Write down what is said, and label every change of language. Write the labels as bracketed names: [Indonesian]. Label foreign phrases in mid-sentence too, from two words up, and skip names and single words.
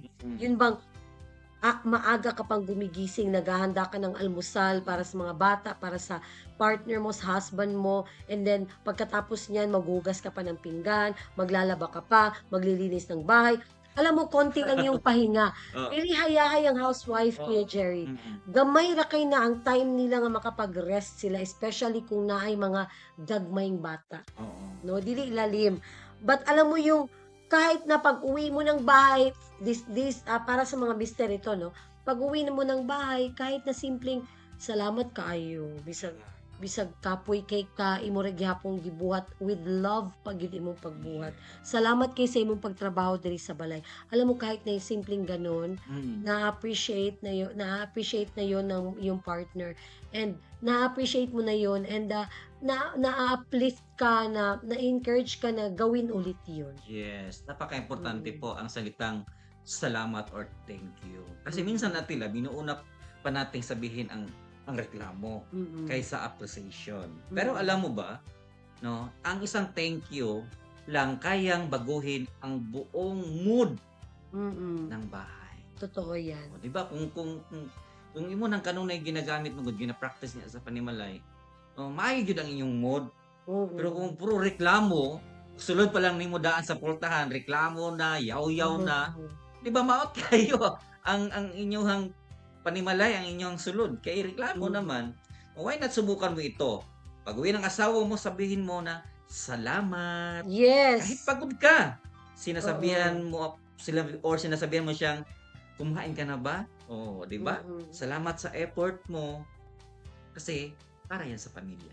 [Filipino] Yun bang maaga ka pang gumigising, naghahanda ka ng almusal para sa mga bata, para sa partner mo, sa husband mo, [English] and then [Filipino] pagkatapos niyan, maghugas ka pa ng pinggan, maglalaba ka pa, maglilinis ng bahay. Alam mo, konti lang yung pahinga. Oo. [Cebuano] Really hayahay ang housewife, Kuya Jerry. Mhm. Gamay ra kay na ang time nila nga makapag-rest sila, especially kung naay mga dagmayng bata. Oo. No, dili ilalim. [Filipino] But alam mo yung kahit na pag-uwi mo ng bahay, para sa mga mister ito, no? Pag-uwi mo ng bahay, kahit na simpleng [Cebuano] salamat kaayo, bisag kapoy kay ka imo ra gyapon gibuhat [English] with love [Cebuano] pag yun imong pagbuhat. Salamat kay sa imong pagtrabaho diri sa balay. [Filipino] Alam mo, kahit na yung simpleng ganon, Mhm. na-appreciate na yon ng yung partner, and na-appreciate mo na yon, and na-uplift ka, na-encourage ka na gawin ulit yun. Yes, napaka-importante po ang salitang salamat or [English] thank you. [Filipino] Kasi minsan natin binuuna pa nating sabihin ang reklamo Mm-mm. kaysa appreciation. Pero alam mo ba, no, ang isang [English] thank you [Filipino] lang kayang baguhin ang buong mood Mm-mm. ng bahay. Totoo yan. O, 'di ba? [Cebuano] Kung imo nang kanunay ginagamit mo gud, gina-practice niya sa panimalay, maayo gyud ang inyong mood. Oo. Pero kung puro reklamo, sulod pa lang nimo daan sa portahan, reklamo na, yaw-yaw na, di ba maot kayo ang inyong panimalay, ang inyong sulod. Kay reklamo naman, [English] why not [Filipino] subukan mo ito? Pag-uwi ng asawa mo, sabihin mo na, salamat. Yes. Kahit pagod ka, sinasabihan mo siyang, kumain ka na ba? Di ba? Mm-mm. Salamat sa effort mo. Kasi, para yan sa pamilya.